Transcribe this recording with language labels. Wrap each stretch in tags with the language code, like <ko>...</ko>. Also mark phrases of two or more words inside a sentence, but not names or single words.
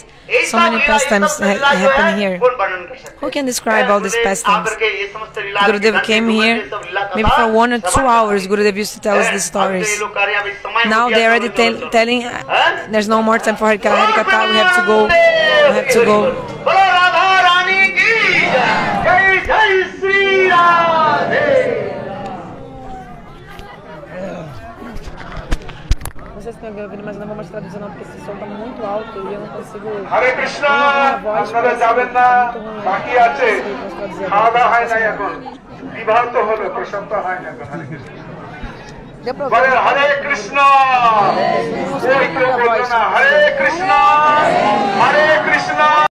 <en>So many pastimes happen here. Who can describe all these pastimes? Gurudev came here, maybe for 1 or 2 hours Gurudev used to tell us these stories. Now they are already telling, there's no more time for Harikatha, we have to go. We have to go.</en> <pt>Não sei se tem ouvido, mas eu não vou mais traduzir não, porque esse som está muito alto e eu não consigo... Hare Krishna!</pt> <bn>আপনারা যাবেন না, বাকি আছে, খাওয়া দাওয়া হয় না এখন, বিবাহ তো হলো, প্রশান্ত হয় না এখন, হরে কৃষ্ণ। বলে হরে কৃষ্ণ! ওই কেউ বলবে না, হরে কৃষ্ণ! হরে কৃষ্ণ!</bn>